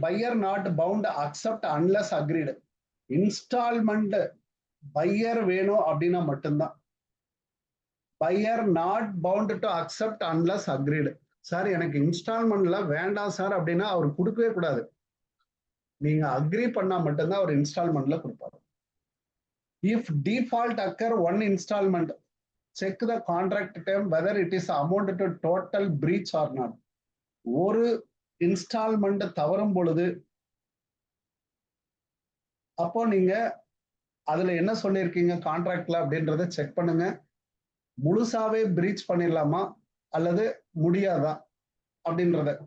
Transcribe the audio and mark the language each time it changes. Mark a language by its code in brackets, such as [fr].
[en] Buyer not bound accept unless agreed. Instalment buyer [ta] வேணும் அப்படின்னா மட்டும்தான். [en] Buyer not bound to accept unless agreed. [ta] Sir எனக்கு இன்ஸ்டால்மெண்ட்ல வேண்டாம் sir அப்படின்னா அவர் கொடுக்கவே கூடாது. நீங்க அக்ரி பண்ணா மட்டும்தான் அவர் இன்ஸ்டால்மெண்ட்ல கொடுப்பாரு. [en] If default occur one instalment, check the contract term whether it is amount to total breach or not. [ta] ஒரு இன்ஸ்டால்மெண்ட் தவறும் பொழுது அப்போ நீங்க அதுல என்ன சொல்லியிருக்கீங்க கான்ட்ராக்ட்ல அப்படின்றத செக் பண்ணுங்க. முழுசாவே பிரீச் பண்ணிடலாமா அல்லது முடியாதா அப்படின்றத.